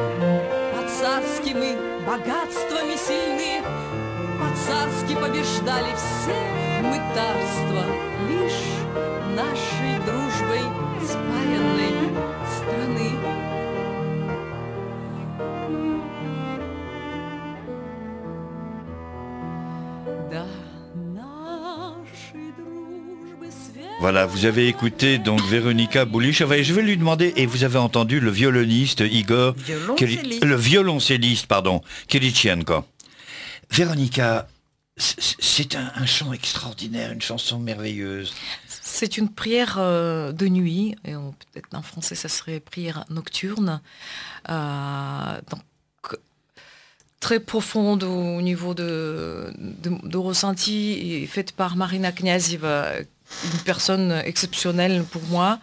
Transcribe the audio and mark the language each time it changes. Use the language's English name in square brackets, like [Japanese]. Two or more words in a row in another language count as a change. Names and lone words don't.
[Russian] По-царски мы богатствами сильны, по-царски побеждали все мытарства, лишь нашей дружбой спаянной страны. Да, нашей дружбы свет. [French] Voilà, vous avez écouté donc Véronica Boulichova et je vais lui demander, et vous avez entendu le violoniste Igor, le violoncelliste, pardon, Kiritchenko. Véronica, c'est un chant extraordinaire, une chanson merveilleuse. C'est une prière de nuit, et peut-être en français ça serait prière nocturne, donc très profonde au niveau de ressenti, et faite par Marina Kniazeva, une personne exceptionnelle pour moi.